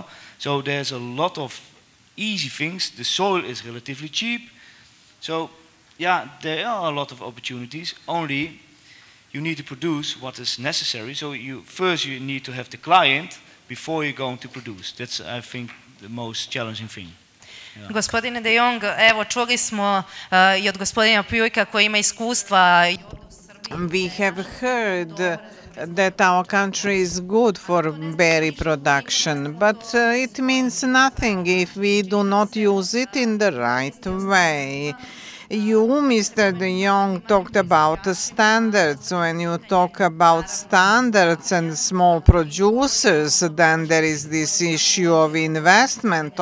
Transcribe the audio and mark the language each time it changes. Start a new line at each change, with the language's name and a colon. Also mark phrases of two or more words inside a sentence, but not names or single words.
English: So there's a lot of easy things. The soil is relatively cheap. So yeah, there are a lot of opportunities. Only you need to produce what is necessary. So first you need to have the client before you're going to produce. That's, I think, the most challenging thing. Yeah.
Serbian: Gospodine De Jong, evo čuli smo i od gospodina Puijka koji ima iskustva.
English: We have heard that our country is good for berry production, but it means nothing if we do not use it in the right way. You, Mr. De Jong, talked about the standards. When you talk about standards and small producers, then there is this issue of investment.